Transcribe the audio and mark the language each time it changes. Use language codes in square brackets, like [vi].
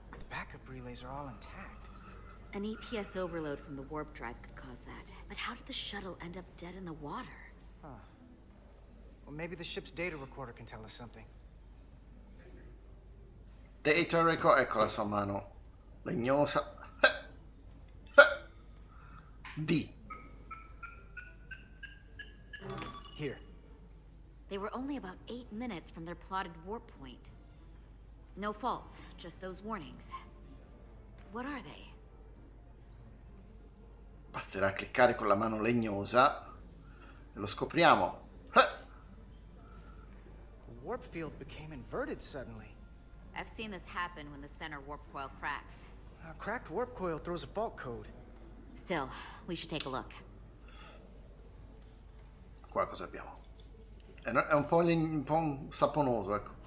[en] The backup relays are all intact. An EPS overload from the warp drive could cause that. But how did the shuttle end up dead in the water? Huh. Well, maybe the ship's data recorder can tell us something. [it] Data record, ecco la sua mano legnosa. D. [en] Here. They were only about 8 minutes from their plotted warp point. No faults, just those warnings. What are they? [it] Basterà cliccare con la mano legnosa e lo scopriamo. [en] The warp field became inverted suddenly. I've seen this happen when the center warp coil cracks. A cracked warp coil throws a fault code. Still, we should take a look. [it] Qua cosa abbiamo? È un po' saponoso, ecco.